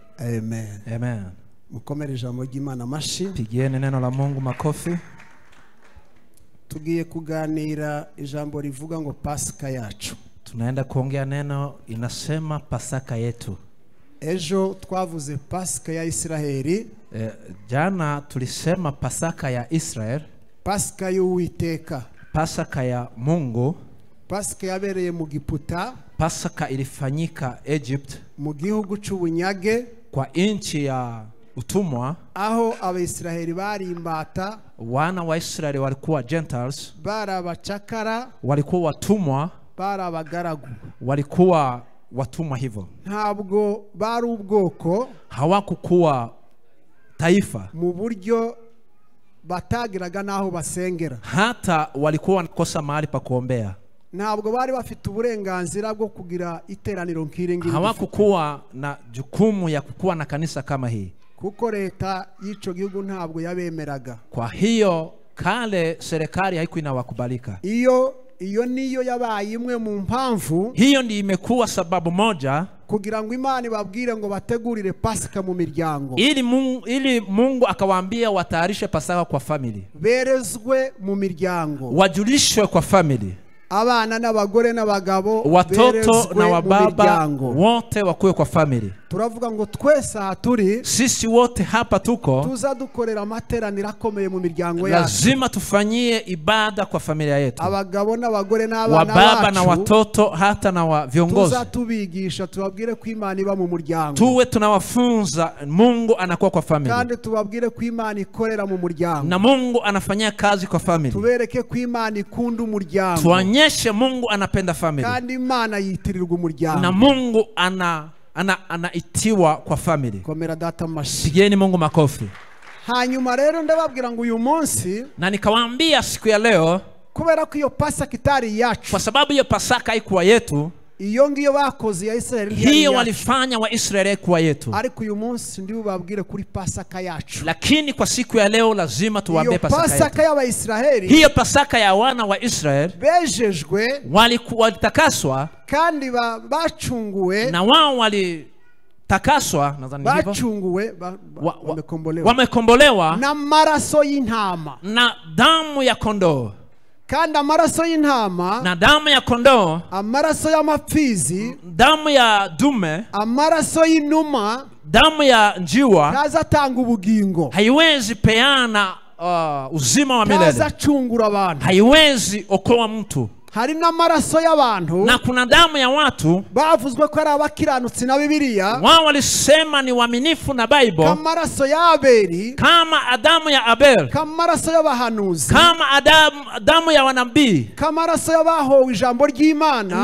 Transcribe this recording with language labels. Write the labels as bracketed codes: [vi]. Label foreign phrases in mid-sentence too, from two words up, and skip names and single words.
[rw] Amen. Amen. Mukomere ijambo ry'Imana mashi. [sw] Pigieni neno la Mungu makofi. [rw] Tugiye kuganira ijambo rivuga ngo Pasika yacu. [sw] Tunaenda kuongea neno inasema Pasaka yetu. [rw] Ejo twavuze Pasika ya Israeli. [sw] Jana tulisema Pasaka ya Israel. [rw] Pasika y'Uwiteka. [sw] Pasaka ya Mungu. [rw] Pasika yabereye mu Giputa. [sw] Pasaka ilifanyika Egypt. [rw] Mu gihugu c'ubunyage. [sw] Kwa nchi ya utumwa. [rw] Aho Abaisraeli bari imbata. [sw] Wana wa Israeli walikuwa Gentiles. [rw] Bara abacakara. [sw] Walikuwa watumwa. [rw] Bara abagaragu. [sw] Walikuwa watumwa hivyo. [rw] Ntabwo bari ubwoko. [sw] Hawakukuwa taifa. [rw] Mu buryo batagiraga naho basengera. [sw] Hata walikuwa wanakosa mahali pa kuombea. [rw] Ntabwo bari bafite uburenganzira bwo kugira iteraniro nk'iringi. [sw] Hawakukuwa na jukumu ya kukuwa na kanisa kama hii. [rw] Kuko leta y'ico gihugu ntabwo yabemeraga. [sw] Kwa hiyo kale serikali haikuwa inawakubalika. [rw] Iyo niyo yabaye imwe mu mpamvu. [sw] Hiyo ndi imekuwa sababu moja [rw] kugira ngo Imana ibabwire ngo bategurire Pasika mu miryango. [sw] Ili Mungu akawaambia watayarishe Pasaka kwa family. [rw] Berezwe mu miryango. [sw] Wajulishwe kwa family. [rw] Abana n'abagore n'abagabo, [sw] watoto na wababa wote wakuwe kwa family. [rw] Turavuga ngo twese haturi, [sw] sisi wote hapa tuko, [rw] tuza dukorera amateraniro akomeye mu miryango yacu. [sw] Lazima tufanyie ibada kwa familia yetu. [rw] Abagabo n'abagore n'abana [sw] wababa na watoto hata na viongozi. [rw] Tuza tubigisha tubabwire ko Imana iba mu muryango. [sw] Tuwe tunawafunza Mungu anakuwa kwa family. [rw] Kandi tubabwire ko Imana ikorera mu muryango. [sw] Na Mungu anafanyia kazi kwa family. [rw] Tubereke ko Imana ikunda umuryango. [sw] Tuonyeshe Mungu anapenda family. [rw] Kandi Imana yitirirwa umuryango. [sw] Na Mungu anaitiwa kwa family. [rw] Komera data mashi. [sw] Pigeni Mungu makofi. [rw] Hanyuma rero ndababwira ngo uyu munsi, [sw] na nikawaambia siku ya leo, [rw] kubera ko iyo Pasaka itari yacu, [sw] kwa sababu hiyo Pasaka haikuwa yetu, [rw] iyo ngiyo bakoze ya Israeli, [sw] hiyo walifanya wa Israeli kuwa yetu. [rw] Ariko uyu munsi ndi bubabwire kuri Pasaka yacu. [sw] Lakini kwa siku ya leo lazima tuwaambie Pasaka yetu. [rw] Pasaka ya Waisraeli, [sw] hiyo Pasaka ya wana wa Israeli, [rw] bejejwe, [sw] walitakaswa, [rw] kandi bacunguwe, [sw] na wao walitakaswa, nadhani hivyo, [rw] bacunguwe, [sw] wamekombolewa [rw] na maraso y'intama, [sw] na damu ya kondoo. [rw] Kandi amaraso y'intama, [sw] na damu ya kondoo, [rw] amaraso y'amapfizi, [sw] damu ya dume, [rw] amaraso y'inuma, [sw] damu ya njiwa, [rw] yazatanga ubugingo, [sw] haiwezi peana uzima wa milele, [rw] yazachungura abantu, [sw] haiwezi okoa mtu. [rw] Hari n'amaraso y'abantu, [sw] na kuna damu ya watu [rw] bavuzwe ko ari abakiranutsi na Bibiliya, [sw] wao walisema ni waaminifu na Bible, [rw] kamaraso ya Abeli, [sw] kama damu ya Abel, [rw] kamaraso y'abahanuzi, [sw] kama damu ya wanabii, [rw] kamaraso y'abahowe ijambo ry'Imana,